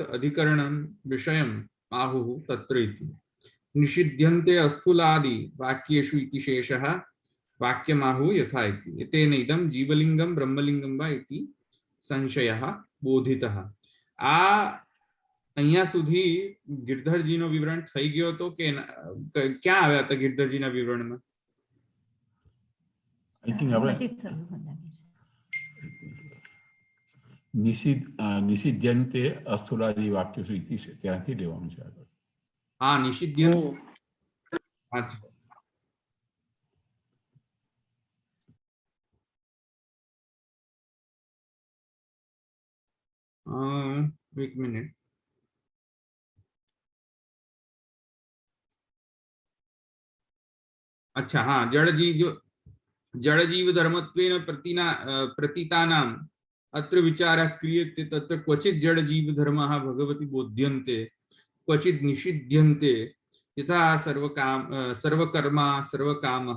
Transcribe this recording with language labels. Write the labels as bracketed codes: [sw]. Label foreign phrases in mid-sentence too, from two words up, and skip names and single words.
[sa] अधिकरणं विषयम् आहुः तत्र इति निषिध्यन्ते अस्थूलादि वाक्येषु इति शेषः वाक्यमाहुः यथा इति एतेन इदं जीवलिंगं ब्रह्मलिंगं वा इति संशयः बोधितः। [gu] आ અહીંયા સુધી गिरधरजीનો विवरण થઈ ગયો તો કે ક્યાં આવ્યા હતા गिरधरजीના વિવરણમાં? [en] I think [gu] આપણે [sa] निषिध्यन्ते अस्थूलादि वाक्यो इति [gu] છે ત્યાંથી લેવાનું છે આગળ. હા, નિષિધ્યન. [hi] अच्छा, एक मिनट. अच्छा, हाँ, [sa] जड़जीव धर्मत्वेन प्रतीतानाम् अत्र विचारः क्रियते तत्र क्वचित् जड़जीव धर्मः भगवति बोध्यन्ते क्वचित् निषिध्यन्ते यथा सर्वकर्मा सर्वकामः.